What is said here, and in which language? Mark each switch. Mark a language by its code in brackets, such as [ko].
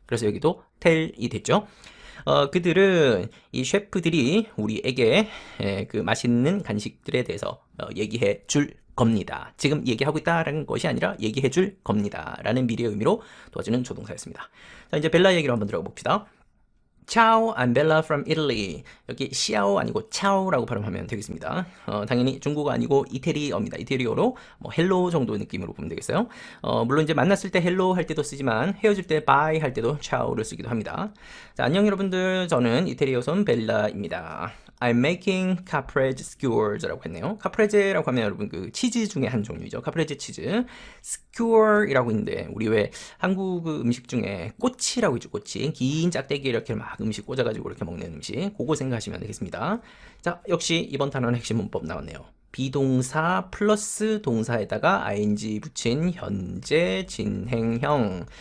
[ko] 그래서 여기도 tell이 됐죠. 그들은 이 셰프들이 우리에게 그 맛있는 간식들에 대해서 얘기해 줄 겁니다. 지금 얘기하고 있다라는 것이 아니라 얘기해 줄 겁니다. 라는 미래의 의미로 도와주는 조동사였습니다. 자, 이제 벨라 얘기로 한번 들어가 봅시다. [en] Ciao, I'm Bella from Italy. [ko] 여기 시아오 아니고 차오라고 발음하면 되겠습니다. 당연히 중국어 아니고 이태리어입니다. 이태리어로 뭐 헬로 정도 느낌으로 보면 되겠어요. 물론 이제 만났을 때 헬로 할 때도 쓰지만 헤어질 때 바이 할 때도 차오를 쓰기도 합니다. 자, 안녕 여러분들. 저는 이태리어 손 벨라입니다. [en] I'm making caprese skewers라고 [ko] 했네요. 카프레제라고 하면 여러분 그 치즈 중에 한 종류죠. 카프레제 치즈. skewer이라고 있는데 우리 왜 한국 그 음식 중에 꼬치라고 있죠. 꼬치. 긴 짝대기에 이렇게 막 음식 꽂아가지고 이렇게 먹는 음식. 그거 생각하시면 되겠습니다. 자, 역시 이번 단어는 핵심 문법 나왔네요. 비동사 플러스 동사에다가 ing 붙인 현재 진행형.